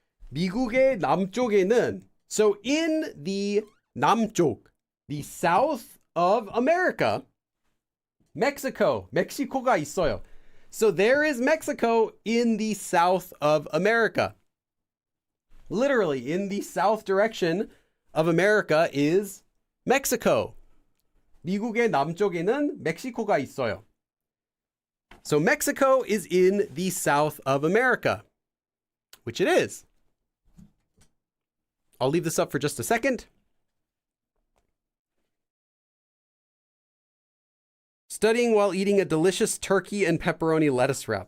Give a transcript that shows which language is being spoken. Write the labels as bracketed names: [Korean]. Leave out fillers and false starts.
[Korean] 미국의 남쪽에는, [English] so in the 남쪽, the south of America, [Korean] 멕시코가 있어요. [English] So there is Mexico in the south of America. Literally, in the south direction of America is Mexico. [Korean] 미국의 남쪽에는 멕시코가 있어요. [English] So Mexico is in the south of America, which it is. I'll leave this up for just a second. Studying while eating a delicious turkey and pepperoni lettuce wrap.